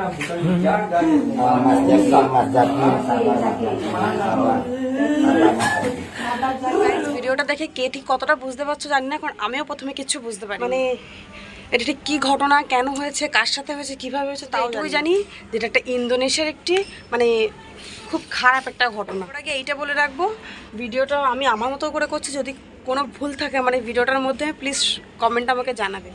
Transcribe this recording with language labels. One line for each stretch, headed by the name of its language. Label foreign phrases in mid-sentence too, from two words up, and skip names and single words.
Indonesian: Bukan dijaga gitu. Mas Jaki, Mas Jaki, sabar.
Bangla: ভিডিওটা দেখে কে ঠিক কতটা বুঝতে পারছো জানি না, কারণ আমিও প্রথমে কিছু বুঝতে পারি মানে এটা ঠিক কী ঘটনা, কেন হয়েছে, কার সাথে হয়েছে, কীভাবে হয়েছে তাও জানি যেটা একটা ইন্দোনেশিয়ার একটি মানে খুব খারাপ একটা ঘটনা। ওর আগে এইটা বলে রাখবো, ভিডিওটা আমি আমার মতো করে করছি, যদি কোনো ভুল থাকে মানে ভিডিওটার মধ্যে প্লিজ কমেন্ট আমাকে জানাবে।